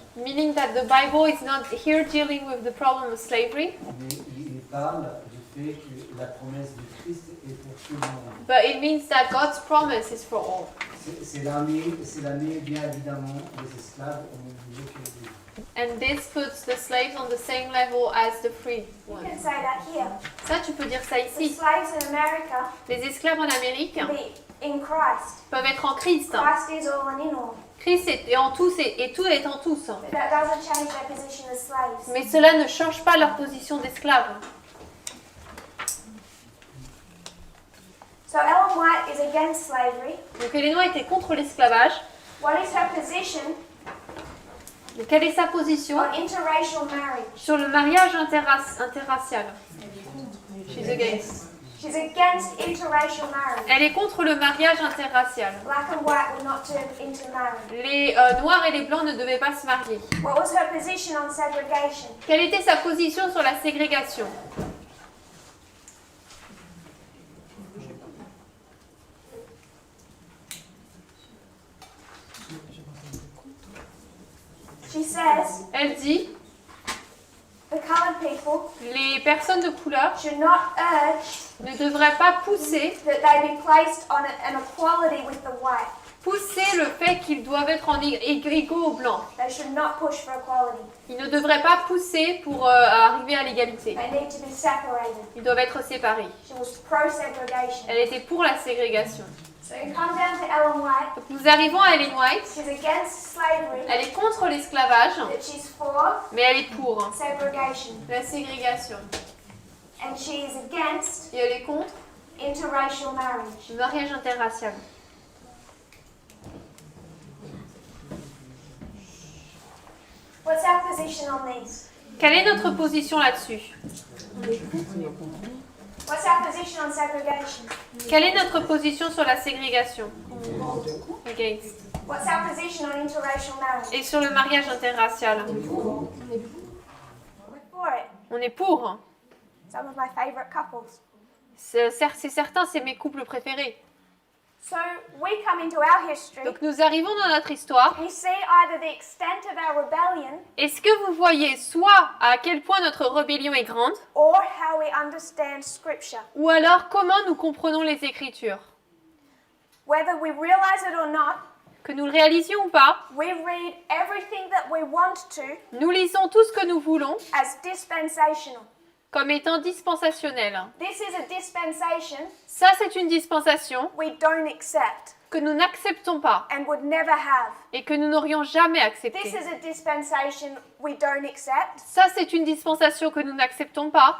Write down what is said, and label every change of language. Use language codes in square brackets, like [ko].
[en] Meaning that the Bible is not here dealing with the problem of slavery, [fr] mais il parle du fait que la promesse du Christ est pour tout le monde. [en] but it means that God's promise is for all. [fr] C'est l'année bien évidemment des esclaves au même niveau que les libres. [en] And this puts the slaves on the same level as the free You ones. can say that here. [fr] Ça, tu peux dire ça [en] The [fr] ici. [en] slaves in America [fr] Les esclaves en Amérique [en] be in Christ. [fr] peuvent être en Christ. [en] Christ is all and in all. [fr] Christ est en tous et tout est en tous. [en] But that doesn't change their position as slaves. [fr] Mais cela ne change pas leur position d'esclaves. [en] So Ellen White is against slavery. [fr] Donc Ellen White était contre l'esclavage. [en] What is her position [fr] Mais quelle est sa position [en] on interracial marriage? [fr] sur le mariage interracial? [en] She's against. She's against interracial marriage. [fr] Elle est contre le mariage interracial. [en] Black and white were not to intermarry. [fr] Les noirs et les blancs ne devaient pas se marier. [en] What was her position on segregation? [fr] Quelle était sa position sur la ségrégation? [en] She says [fr] Elle dit, [en] the colored people [fr] les personnes de couleur [en] should not urge [fr] ne devraient pas pousser [en] that they be placed on an equality with the white. [fr] le fait qu'ils doivent être en égaux aux blancs. [en] They should not push for equality. [fr] Ils ne devraient pas pousser pour arriver à l'égalité. [en] They need to be separated. [fr] Ils doivent être séparés. [en] She was pro-segregation. [fr] Elle était pour la ségrégation. [en] So you come down to Ellen White. [fr] Donc nous arrivons à Ellen White. [en] She's against slavery, [fr] Elle est contre l'esclavage, [en] but she's for [fr] mais elle est pour [en] segregation. [fr] la ségrégation. [en] And she is against [fr] Et elle est contre [en] interracial marriage. [fr] le mariage interracial. [en] What's our position on these? [fr] Quelle est notre position là-dessus? [en] What's our position on segregation? [fr] Quelle est notre position sur la ségrégation? [en] Against. What's our position on interracial marriage? [fr] Et sur le mariage interracial? [en] We're for it. [fr] On est pour. [en] Some of my favorite couples. [fr] C'est certain, c'est mes couples préférés. [en] So we come into our history. [fr] Donc nous arrivons dans notre histoire. [en] We see either the extent of our rebellion [fr] Est-ce que vous voyez soit à quel point notre rébellion est grande, [en] or how we understand Scripture. [fr] ou alors comment nous comprenons les Écritures? [en] Whether we realize it or not, [fr] Que nous le réalisions ou pas, [en] we read everything that we want to [fr] nous lisons tout ce que nous voulons [en] as dispensational. [fr] comme étant dispensationnel. [en] This is a dispensation [fr] Ça, c'est une dispensation [en] we don't accept [fr] que nous n'acceptons pas [en] and would never have. [fr] et que nous n'aurions jamais [en] This [fr] acceptée. [en] is a dispensation we don't accept [fr] Ça, c'est une dispensation que nous n'acceptons pas